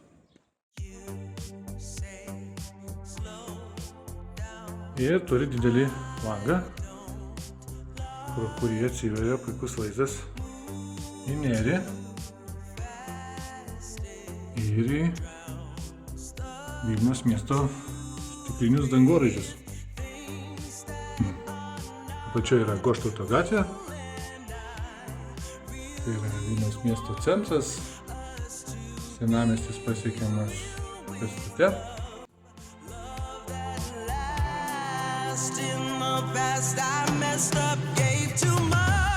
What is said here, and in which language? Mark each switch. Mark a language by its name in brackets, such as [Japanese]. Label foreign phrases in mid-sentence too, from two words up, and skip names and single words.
[Lithuanian] Ir turi didelį langą, pro kurį atsiveria puikus vaizdas į nerį ir į Vilniaus miesto stiklinius dangoraižius. Apačioje yra Goštauto gatvė, tai yra Vilniaus miesto centras, senamiestis pasiekiamas pėstute. [English] In the past I messed up, gave too much.